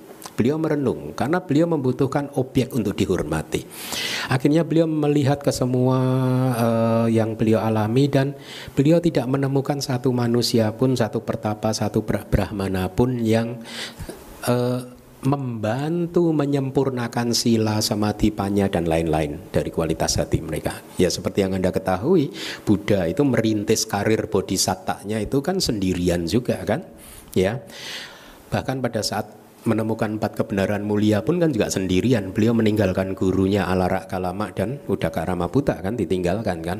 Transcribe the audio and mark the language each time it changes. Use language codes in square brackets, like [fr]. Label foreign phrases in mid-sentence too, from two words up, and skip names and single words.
[id] Beliau merenung karena beliau membutuhkan objek untuk dihormati. Akhirnya beliau melihat ke semua yang beliau alami, dan beliau tidak menemukan satu manusia pun, satu pertapa, satu brahmana pun yang membantu menyempurnakan [pi] sila, samadhi, panya, [id] dan lain-lain dari kualitas hati mereka. Ya, seperti yang Anda ketahui, Buddha itu merintis karir bodhisattvanya itu kan sendirian juga, kan? Ya. Bahkan pada saat menemukan 4 kebenaran mulia pun kan juga sendirian. Beliau meninggalkan gurunya Alara Kalama dan Udaka Ramaputa, kan, ditinggalkan, kan.